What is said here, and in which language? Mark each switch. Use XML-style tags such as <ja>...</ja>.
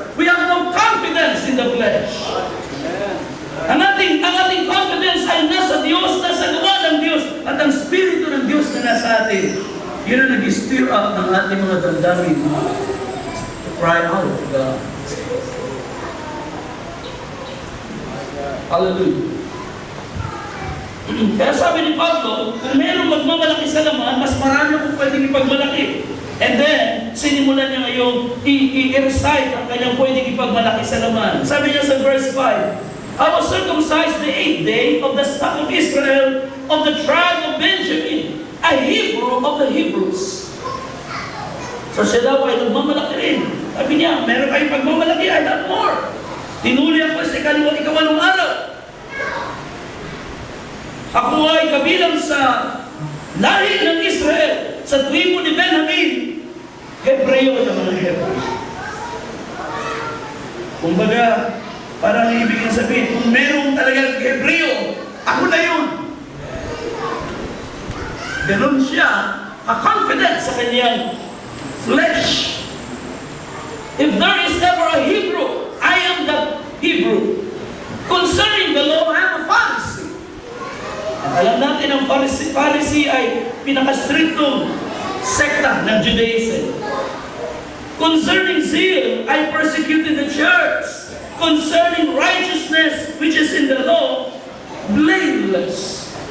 <en>We have no confidence in the flesh.</en> <tl>Ang ating confidence ay nasa Diyos, nasa gawa ng Diyos, at ang Espiritu ng Diyos na nasa atin. Yun ang nag-stir up ng ating mga damdamin</tl> <en>to cry out to God.</en> <tl>Hallelujah. Kaya sabi ni Pablo, kung mayroong magmamalaki sa laman, mas marami akong pwedeng ipagmalaki. And then, sinimulan niya ngayong i-recite ang kanyang pwedeng ipagmalaki sa laman. Sabi niya sa verse 5,</tl> <en>I was circumcised the 8th day of the stock of Israel, of the tribe of Benjamin, a Hebrew of the Hebrews.</en> <tl>So siya daw ay nagmamalaki rin. Sabi niya, meron kayong pagmamalaki,</tl> <en>I have more.</en> <tl>Tinuli ako sa ikawalong araw. Ako ay kabilang sa lahi ng Israel, sa tribo ni Benjamin, Hebreo ng mga Hebreo. Kumbaga, parang ibig sabihin, kung merong talagang Hebreo, ako na yun. Ganon siya, ka-confident sa kanyang flesh.</tl> <en>If there is ever a Hebrew, I am the Hebrew. Concerning the law, I am a Pharisee.</en> <tl>Alam natin ang Pharisee ay pinaka-strictong sekta ng Judaism.</tl> <en>Concerning zeal, I persecuted the church. Concerning righteousness, which is in the law, blameless.</en>